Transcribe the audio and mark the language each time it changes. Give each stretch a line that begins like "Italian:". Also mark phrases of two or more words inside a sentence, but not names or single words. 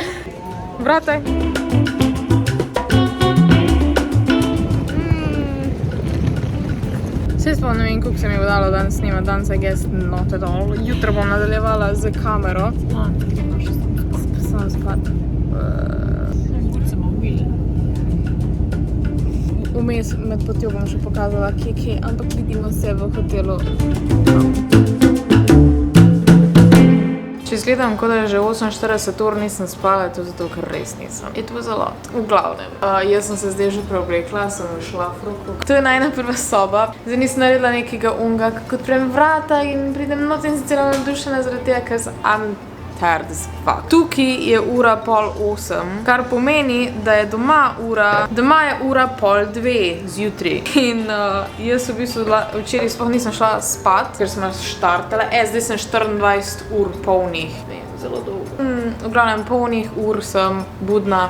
Slovenian: Vrate. Vse sploh ne vem, koliko se mi bo dalo danes snimati, danes
English: I guess not at all.
Slovenian: Jutro bom nadaljevala z kamero. Sam spat. Vmes med potjo bom še pokazala kje, ampak vidimo se v hotelu. Če izgledam, kot da že 48 ur nisem spala, to zato, ker res nisem.
English: It was a lot.
Slovenian: V glavnem. Jaz sem se zdaj že preoblekla, sem šla v roko. To je najna prva soba. Zdaj nisem naredila nekega unga, kako odprem vrata in pridem not in sem celo navdušena zaradi tega, ker sem
English: tired as fuck.
Slovenian: Tukaj je ura 7:30, kar pomeni, da je doma je ura 2:30 zjutraj. In jaz v bistvu včeraj sploh nisem šla spat, ker sem štartala. Zdaj sem 24 ur polnih. Zelo dolgo. V glavnem polnih ur sem budna.